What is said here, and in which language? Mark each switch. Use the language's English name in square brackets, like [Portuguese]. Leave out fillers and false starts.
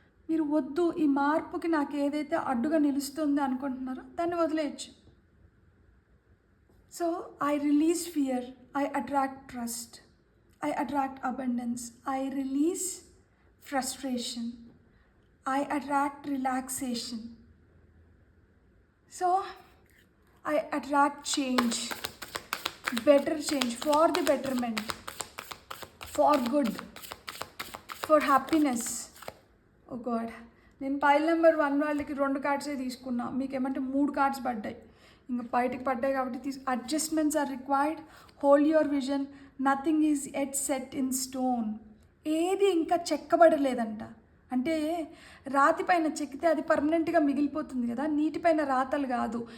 [Telugu] మీరు వద్దు, ఈ మార్పుకి నాకు ఏదైతే అడ్డుగా నిలుస్తుంది అనుకుంటున్నారో దాన్ని వదిలేయచ్చు. [English] So I release fear, I attract trust, I attract abundance, I release frustration, I attract relaxation. So I attract change, better change, for the betterment, for good, for happiness. [Telugu] Oh God, నేను pile number 1 వాళ్ళకి 2 కార్డ్సే తీసుకున్నా, మీకు ఏమంటే 3 cards పడ్డాయి, ఇంకా బయటికి పడ్డాయి కాబట్టి [English] Adjustments are required, hold your vision, nothing is yet set in stone. [Telugu] ఏది ఇంకా చెక్కబడలేదంట. అంటే రాతి పైన చెక్కితే అది పర్మనెంట్గా మిగిలిపోతుంది కదా, నీటిపైన రాతలు కాదు.